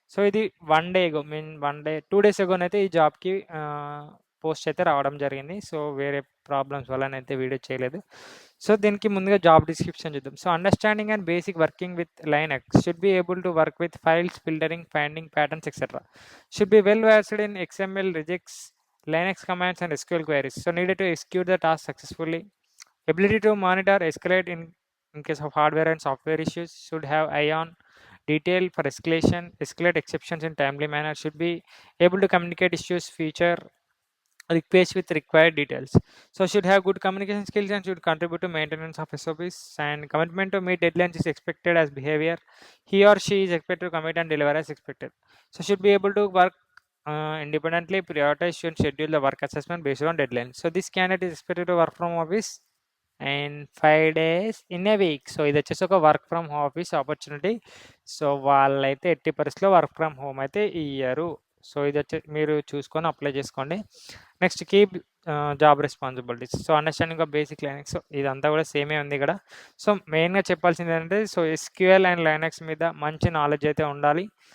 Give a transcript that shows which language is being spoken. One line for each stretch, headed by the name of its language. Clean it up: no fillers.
Telugu: ఇది 1 డే ఎగో 2 డేస్ ఎగోనైతే ఈ జాబ్కి పోస్ట్ అయితే రావడం జరిగింది. వేరే ప్రాబ్లమ్స్ వల్లనైతే వీడియో చేయలేదు. దీనికి ముందుగా జాబ్ డిస్క్రిప్షన్ చూద్దాం.
English: Understanding and basic working with Linux should be able to work with files, filtering, finding patterns etcetera. Should be well versed in XML, regex, Linux commands and SQL queries. Needed to execute the task successfully. Ability to monitor, escalate in case of hardware and software issues. Should have eye on detail for escalation, escalate exceptions in timely manner. Should be able to communicate issues, feature requests with required details. Should have good communication skills and should contribute to maintenance of SOPs, and commitment to meet deadlines is expected as behavior. He or she is expected to commit and deliver as expected. Should be able to work independently, prioritize and schedule the work assessment based on deadlines. This candidate is expected to work from office and 5 days in a week.
Telugu: ఇది వచ్చేసి ఒక work from office opportunity. వాళ్ళైతే ఎట్టి పరిస్థితిలో work from home అయితే ఇయ్యరు. ఇది వచ్చి మీరు చూసుకొని అప్లై చేసుకోండి.
English: Next keep job responsibilities. Understanding of basic Linux.
Telugu: ఇదంతా కూడా సేమే ఉంది ఇక్కడ. మెయిన్గా చెప్పాల్సింది ఏంటంటే ఎస్క్యూఎల్ అండ్ లైనక్స్ మీద మంచి నాలెడ్జ్ అయితే ఉండాలి.